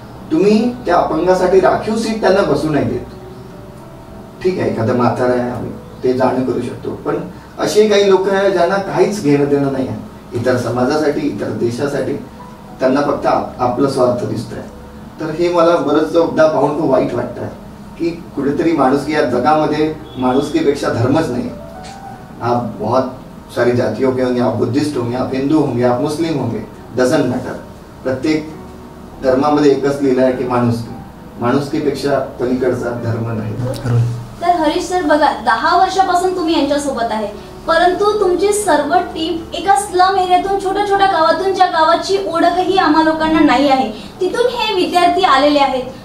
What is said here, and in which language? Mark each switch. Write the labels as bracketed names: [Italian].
[Marathi] तुम्ही त्या अपंगासाठी राखीव सीट त्यांना बसू नाही देत. ठीक आहे एखादा म्हातारा आहे आम्ही ते जाणं करू शकतो, पण असे काही लोक आहे ज्यांना काहीच घेणं देणं नाही आहे इतर समाजासाठी, इतर देशासाठी. त्यांना फक्त आपलं स्वार्थ दिसतोय. तर हे मला बरंचदा पाहून खूप वाईट वाटतं की कुठेतरी माणुसकी या जगामध्ये माणुसकीपेक्षा धर्मच नाही. [Hindi] आप बहुत सारी जातियों के होंगे, आप बुद्धिस्ट होंगे, आप हिंदू होंगे, आप मुस्लिम होंगे, [English] Doesn't matter. [Marathi] प्रत्येक धर्मामध्ये एकच लिहिलं आहे की माणुसकीपेक्षा पलीकडचा धर्म नाही. तर हरीश सर बघा 10 वर्षापासून तुम्ही यांच्यासोबत आहे, परंतु तुमची सर्व टीम एका स्लम एरियातून छोट्या छोट्या गावातून, ज्या गावाची ओळखही आम्हा लोकांना नाही आहे, तिथून हे विद्यार्थी आलेले आहेत.